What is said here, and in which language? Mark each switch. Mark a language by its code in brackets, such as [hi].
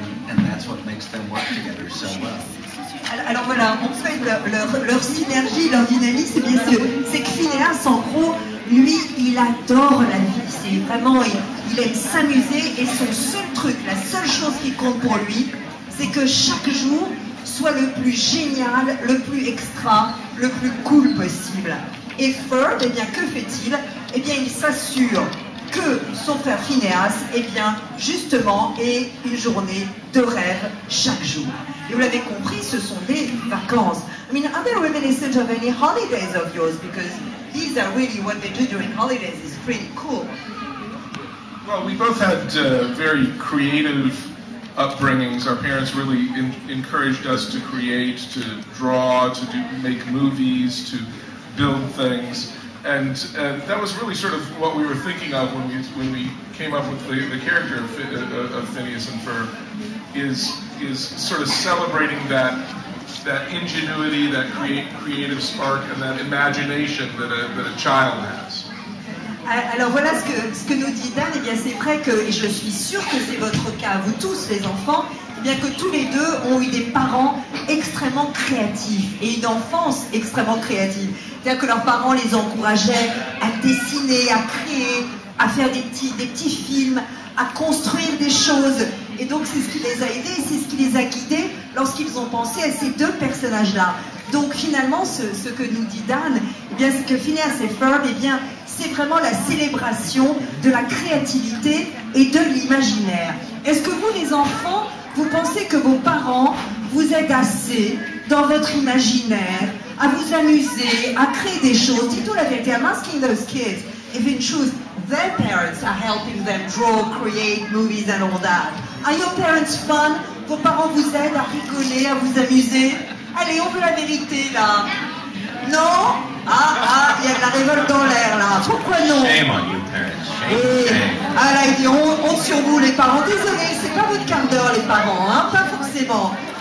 [en] And that's what makes them work together so well. [fr] Alors voilà, en fait, leur synergie, leur dynamisme, c'est bien sûr. C'est que Phineas, en gros, lui, il adore la vie. C'est vraiment, il aime s'amuser et son seul truc, la seule chose qui compte pour lui, c'est que chaque jour soit le plus génial, le plus extra, le plus cool possible. Et Ferb, eh bien, que fait-il? Eh bien, il s'assure que son frère Phineas, eh bien, justement, ait une journée de rêve chaque jour. Et vous l'avez compris, ce sont des vacances. [en] I mean, are they reminiscent of any holidays of yours? Because these are really what they do during holidays is pretty cool. Well, we both had very creative upbringings. Our parents really encouraged us to create, to draw, to make movies, to build things. And that was really sort of what we were thinking of when we came up with the character of Phineas and Ferb, is sort of celebrating that ingenuity, that creative spark, and that imagination that a child has. [fr] Alors voilà ce que nous dit Dan. Eh bien, c'est vrai que, et je suis sûre que c'est votre cas, vous tous les enfants, eh bien que tous les deux ont eu des parents extrêmement créatifs et une enfance extrêmement créative. C'est-à-dire que leurs parents les encourageaient à dessiner, à créer, à faire des petits films, à construire des choses. Et donc c'est ce qui les a aidés, c'est ce qui les a guidés lorsqu'ils ont pensé à ces deux personnages-là. Donc finalement, ce que nous dit Dan, eh bien, c'est que Phineas et Ferb, eh bien, c'est vraiment la célébration de la créativité et de l'imaginaire. Est-ce que vous, les enfants, vous pensez que vos parents vous aident assez dans votre imaginaire, à vous amuser, à créer des choses? Dites-nous la vérité. [en] I'm asking those kids if in truth their parents are helping them draw, create movies and all that. Are your parents fun? [fr] Vos parents vous aident à rigoler, à vous amuser? Allez, on veut la vérité là. Non? Il y a de la révolte dans l'air là. Pourquoi non? [en] Shame on you, parents. Shame. [fr] Ah là, il dit honte sur vous les parents. Désolé, c'est pas votre quart d'heure les parents, hein? Pas forcément.